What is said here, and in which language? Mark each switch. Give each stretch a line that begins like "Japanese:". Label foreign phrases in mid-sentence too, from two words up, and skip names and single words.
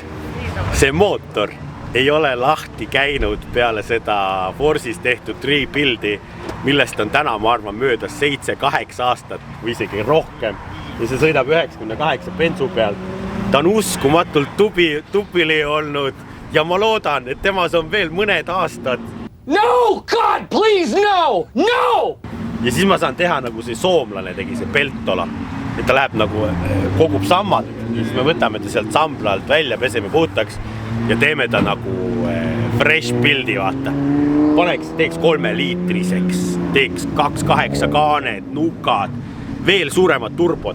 Estonian: See mootor ei ole lahti käinud peale seda Force'is tehtud rebuildi, millest on täna, ma arvan, möödas 7-8 aastat või isegi rohkem. Ja see sõidab 98 bensu peal. Ta on uskumatult tubili olnud ja ma loodan, et temas on veel mõned aastad.
English: No, God, please, no, no!
Estonian: Ja siis ma saan teha nagu see soomlane tegi, see Peltola. Et ta läheb nagu, kogub sammad ja siis me võtame ta sealt sambla alt välja, peseme puhtaks ja teeme ta nagu
English: fresh buildi,
Estonian: vaata. Teeks 3-liitriseks, teeks 2.8 kaaned, nukad, veel suuremad turbod.